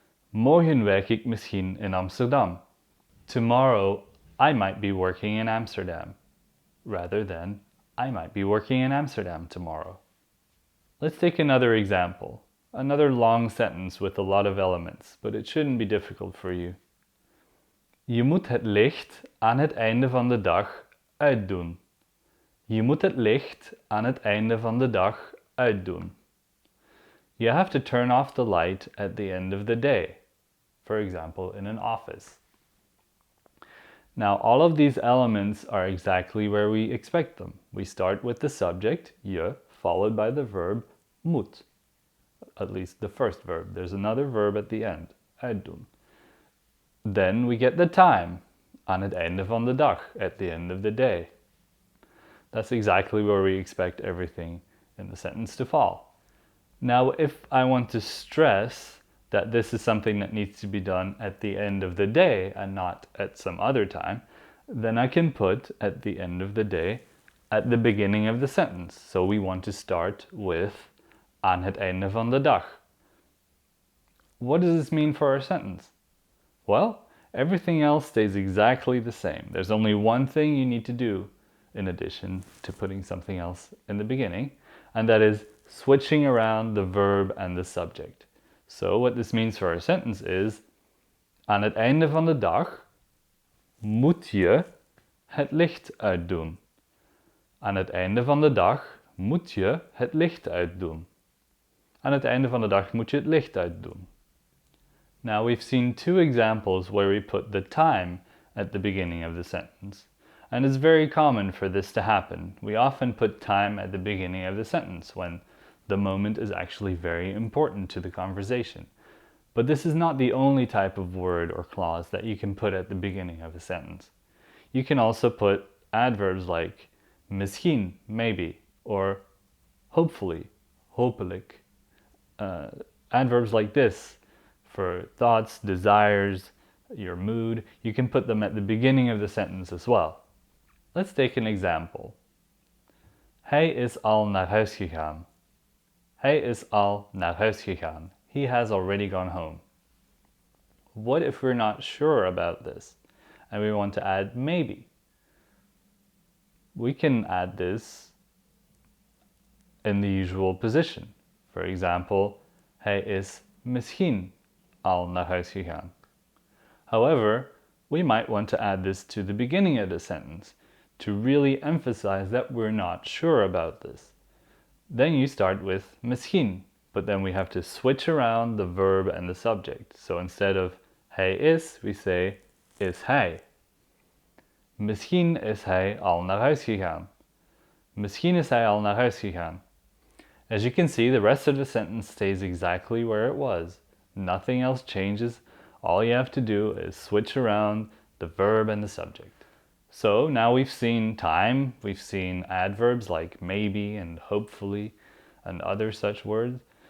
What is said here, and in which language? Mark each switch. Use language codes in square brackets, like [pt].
[nl] Morgen werk ik misschien in Amsterdam. [en] Tomorrow, I might be working in Amsterdam, rather than I might be working in Amsterdam tomorrow. Let's take another example, another long sentence with a lot of elements, but it shouldn't be difficult for you. [nl] Je moet het licht aan het einde van de dag uitdoen. Je moet het licht aan het einde van de dag uitdoen. [en] You have to turn off the light at the end of the day, for example, in an office. Now, all of these elements are exactly where we expect them. We start with the subject, je, followed by the verb, moet. At least the first verb. There's another verb at the end, uitdoen. Then we get the time, [nl] aan het einde van de dag, [en] at the end of the day. That's exactly where we expect everything in the sentence to fall. Now, if I want to stress that this is something that needs to be done at the end of the day and not at some other time, then I can put at the end of the day at the beginning of the sentence. So we want to start with [nl] aan het einde van de dag. [en] What does this mean for our sentence? Well, everything else stays exactly the same. There's only one thing you need to do in addition to putting something else in the beginning, and that is switching around the verb and the subject. So what this means for our sentence is, [nl] aan het einde van de dag moet je het licht uitdoen. Aan het einde van de dag moet je het licht uitdoen. Aan het einde van de dag moet je het licht uitdoen. [en] Now we've seen two examples where we put the time at the beginning of the sentence. And it's very common for this to happen. We often put time at the beginning of the sentence when the moment is actually very important to the conversation. But this is not the only type of word or clause that you can put at the beginning of a sentence. You can also put adverbs like misschien, maybe, or hopefully, hopelijk. Adverbs like this for thoughts, desires, your mood, you can put them at the beginning of the sentence as well. Let's take an example. [nl] Hij is al naar huis gegaan. Hij is al naar huis gegaan. [en] He has already gone home. What if we're not sure about this and we want to add maybe? We can add this in the usual position. For example, [nl] hij is misschien al naar huis gegaan. [en] However, we might want to add this to the beginning of the sentence to really emphasize that we're not sure about this. Then you start with misschien, but then we have to switch around the verb and the subject. So instead of [nl] hij is, [en] we say [nl] is hij. Misschien is hij al naar huis gegaan. Misschien is hij al naar huis gegaan. [en] As you can see, the rest of the sentence stays exactly where it was. Nothing else changes. All you have to do is switch around the verb and the subject. So now we've seen time, we've seen adverbs like maybe and hopefully and other such words.